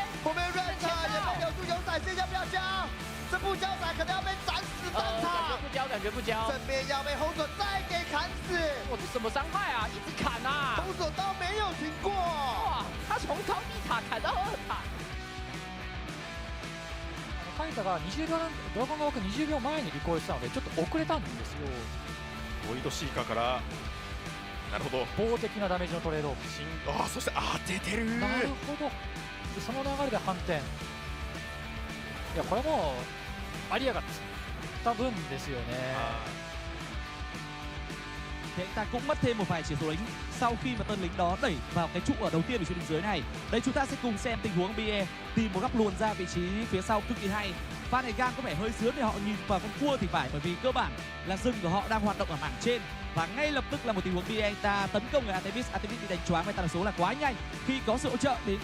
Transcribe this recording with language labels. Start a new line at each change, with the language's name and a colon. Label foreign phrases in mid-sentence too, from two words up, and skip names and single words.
Chinese: 后面 Red 也被留住，有闪现要不要交？这不交闪可能要被斩死当场。感觉不交，正面要被红手再给砍死。哇，这什么伤害啊？一直砍啊！红手刀没有停过。哇，他从高地塔砍到2塔。
Japanese: カイタが20秒ドラゴンが枠20秒前にリコールしたのでちょっと遅れたんですよ。ボイドシーカーからなるほど法的なダメージのトレードオフ。そして当ててる。なるほど。でその流れで反転。いやこれもアリアが釣った分ですよね。
Vietnamese: Thì anh ta cũng mất thêm một vài chỉ số lính sau khi mà tên lính đó đẩy vào cái trụ ở đầu tiên ở trên đường dưới này. Đây chúng ta sẽ cùng xem tình huống BE tìm một góc luồn ra vị trí phía sau cực kỳ hay. Pha này gang có vẻ hơi sướng để họ nhìn vào con cua thì phải, bởi vì cơ bản là rừng của họ đang hoạt động ở mảng trên và ngay lập tức là một tình huống BE anh ta tấn công người Artemis bị đánh choáng và tần số là quá nhanh khi có sự hỗ trợ đến.